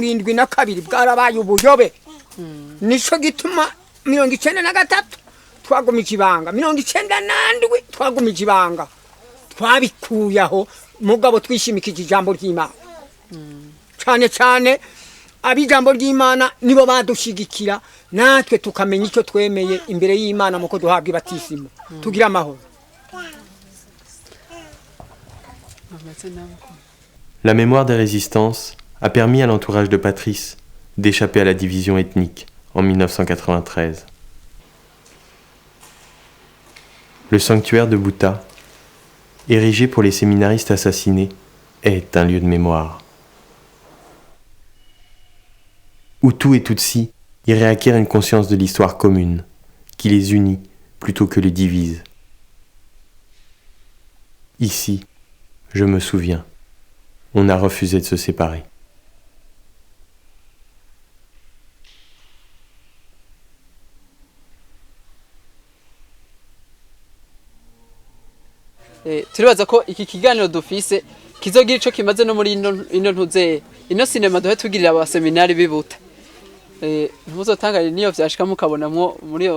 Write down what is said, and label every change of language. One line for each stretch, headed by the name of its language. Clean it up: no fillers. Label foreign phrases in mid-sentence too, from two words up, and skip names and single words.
Rundi: 72 bwarabaye ubuyobe nico gituma 93 twagumije ibanga 97 twagumije ibanga twabikuyaho mugabo twishimikije ijambo ry'Imana cyane cyane abijambo ry'Imana nibo badushigikira natwe tukamenya icyo twemeye imbere y'Imana muko duhabwa ibatisimo tugira amahoro.
French: La mémoire des résistances a permis à l'entourage de Patrice d'échapper à la division ethnique en 1993. Le sanctuaire de Bouta, érigé pour les séminaristes assassinés, est un lieu de mémoire. Hutus et Tutsis y réacquièrent une conscience de l'histoire commune, qui les unit plutôt que les divise. Ici, je me souviens, on a refusé de se séparer.
Rundi: Turibaza ko iki kiganiro dufise kizogira ico kimaze no muri ino ntuze ino sinema duhe tugirira aba seminari bibuta ntuzotangare niyo vyashika mukabonamwo muri yo